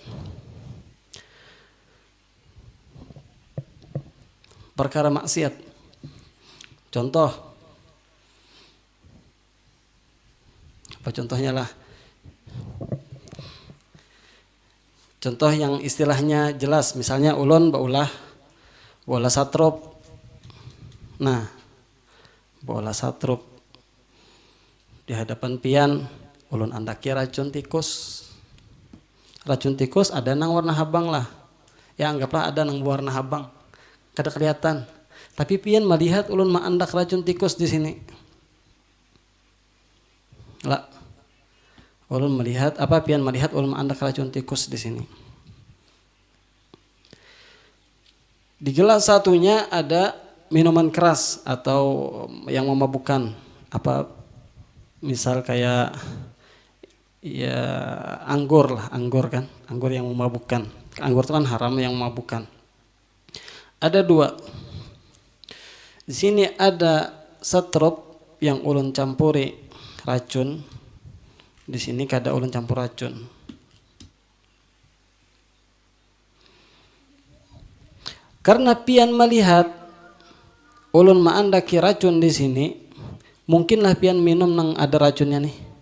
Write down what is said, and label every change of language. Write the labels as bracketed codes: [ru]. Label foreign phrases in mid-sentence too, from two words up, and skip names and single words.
[id] Perkara maksiat. Contoh. Apa contohnya lah? Contoh yang istilahnya jelas, [bjn] misalnya ulun baulah bola satrop. Nah, bola satrop di hadapan pian ulun andaki racun tikus. Racun tikus ada nang warna habang lah. [id] Ya anggaplah ada nang warna habang. Kada kelihatan. [bjn] Tapi pian melihat ulun maandak racun tikus di sini. Lah, ulun melihat pian melihat ulun maandak racun tikus di sini. [id] Di gelas satunya ada minuman keras atau yang memabukkan, misal kayak ya anggur lah, anggur kan, anggur yang memabukkan. Anggur itu kan haram, yang memabukkan. [bjn] Ada dua. Di sini ada setrop yang ulun campuri racun. Di sini kada ulun campur racun. Karena pian melihat ulun maandaki racun di sini, mungkinlah pian minum nang ada racunnya nih.